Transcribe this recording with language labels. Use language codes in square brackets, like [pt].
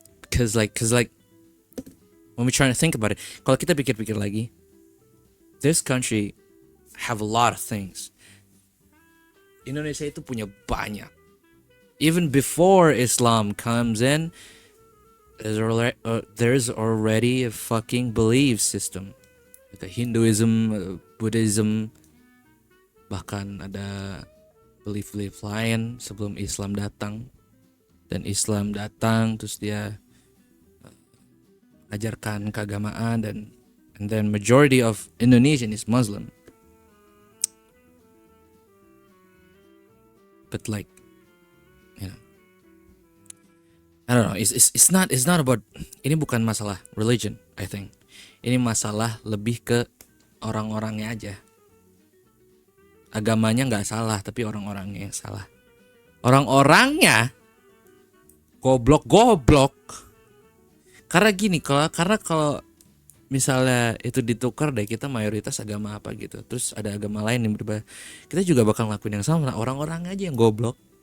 [en] Cause like when we're trying to think about it, [id] kalau kita pikir-pikir lagi, [en] this country have a lot of things. [id] Indonesia itu punya banyak. [en] Even before Islam comes in, there's already a fucking belief system. [id] Like Hinduism, Buddhism, bahkan ada belief lain sebelum Islam datang. Dan Islam datang terus dia ajarkan keagamaan, [en] and then majority of Indonesian is Muslim. But like, you know, I don't know. It's not about, [id] ini bukan masalah [en] religion, I think. [id] Ini masalah lebih ke orang-orangnya aja. Agamanya nggak salah, tapi orang-orangnya yang salah. Orang-orangnya goblok. Karena gini, karena kalau misalnya itu ditukar deh, kita mayoritas agama apa gitu, terus ada agama lain yang berbeda, kita juga bakal ngelakuin yang sama. Nah, orang-orangnya aja yang goblok.